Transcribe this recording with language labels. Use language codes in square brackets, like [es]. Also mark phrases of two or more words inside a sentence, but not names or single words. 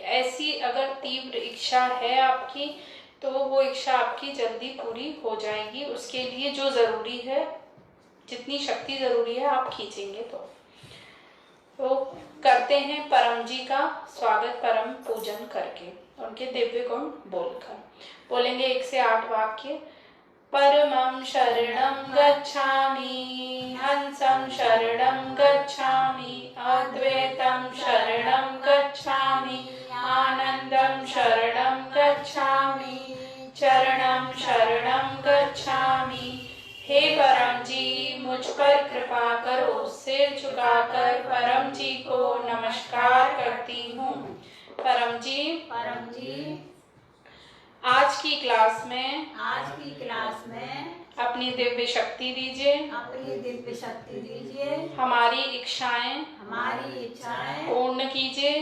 [hi] ऐसी अगर तीव्र इच्छा है आपकी तो वो इच्छा आपकी जल्दी पूरी हो जाएगी। उसके लिए जो जरूरी है, जितनी शक्ति जरूरी है, आप खींचेंगे तो करते हैं परम जी का स्वागत परम पूजन करके, उनके दिव्य गुण बोलकर। बोलेंगे 1 से 8 वाक्य। [sa] परमं शरणं गच्छामि, हंसं शरणं गच्छामि, अद्वैतं शरणं गच्छामि, आनंदं शरणं गच्छामि, चरणं शरणं गच्छामि। [hi] हे परम जी, मुझ पर कृपा करो। सिर झुकाकर परम जी को नमस्कार करती हूँ। परम जी, आज की क्लास में अपनी दिव्य शक्ति दीजिए, हमारी इच्छाएं पूर्ण कीजिए।